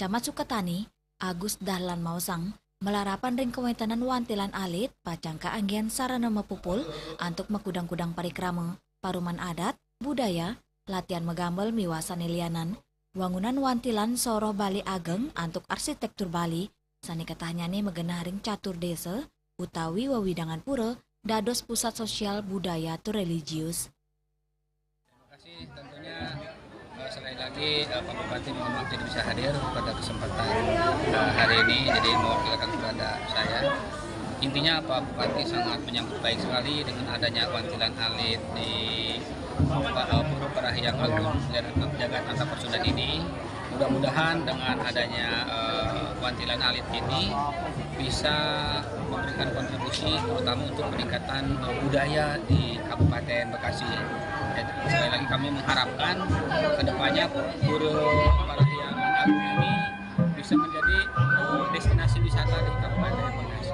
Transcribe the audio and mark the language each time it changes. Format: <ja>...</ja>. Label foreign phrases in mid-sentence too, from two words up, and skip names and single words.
<ban>Camat Sukatani Agus Dahlan Mausang melarapan ring kewetanan wantilan alit pacangka anggian sarana mepupul untuk mekudang-kudang parikrama, paruman adat, budaya, latihan megambel miwasan lianan, wangunan wantilan soroh Bali ageng untuk arsitektur Bali, sani ketahnyane megenah ring catur desa, utawi wawidangan pura, dados pusat sosial budaya tu religius.</ban> <id>Tentunya sekali lagi Pak Bupati memang tidak bisa hadir pada kesempatan hari ini, jadi mewakilkan kepada saya. Intinya Pak Bupati sangat menyambut baik sekali dengan adanya wantilan alit di Pura Parahyang Agung Jagat Antapasundan ini. Mudah-mudahan dengan adanya wantilan alit ini bisa memberikan kontribusi terutama untuk peningkatan budaya di Kabupaten Bekasi. Sekali lagi kami mengharapkan kedepannya Pura Parahyang Agung ini bisa menjadi destinasi wisata di Kabupaten Bekasi.</id>